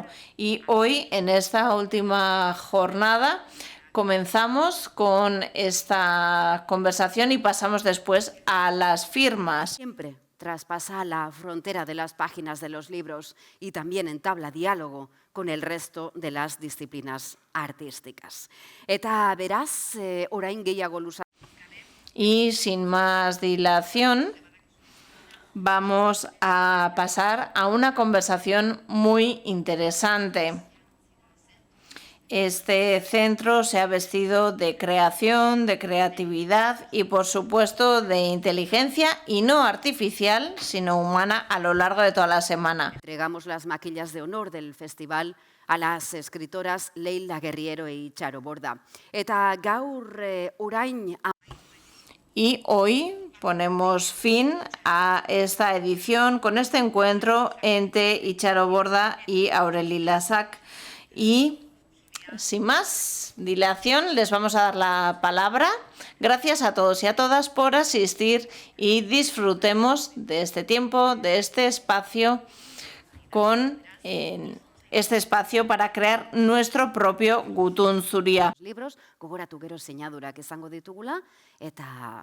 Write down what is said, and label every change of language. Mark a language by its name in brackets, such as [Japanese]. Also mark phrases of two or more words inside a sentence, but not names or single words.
[Spanish] Y hoy, en esta última jornada, comenzamos con esta conversación y pasamos después a las firmas. Siempre traspasa la frontera de las páginas de los libros y también entabla diálogo con el resto de las disciplinas artísticas. [Basque] Eta beraz, orain gehiago luza. [Spanish] Y sin más dilación, vamos a pasar a una conversación muy interesante. Este centro se ha vestido de creación, de creatividad y, por supuesto, de inteligencia y no artificial, sino humana a lo largo de toda la semana. Entregamos las maquillas de honor del festival a las escritoras Leila Guerriero y Charo Borda. [Basque] Eta gaur orain. [Spanish] Y hoy ponemos fin a esta edición con este encuentro entre Itxaro Borda y Aureli Lasac. Y sin más dilación, les vamos a dar la palabra. Gracias a todos y a todas por asistir y disfrutemos de este tiempo, de este espacio, con este espacio para crear nuestro propio Gutun Zuria. [Basque] Libros, gogoratu gero sinadurak izango ditugula eta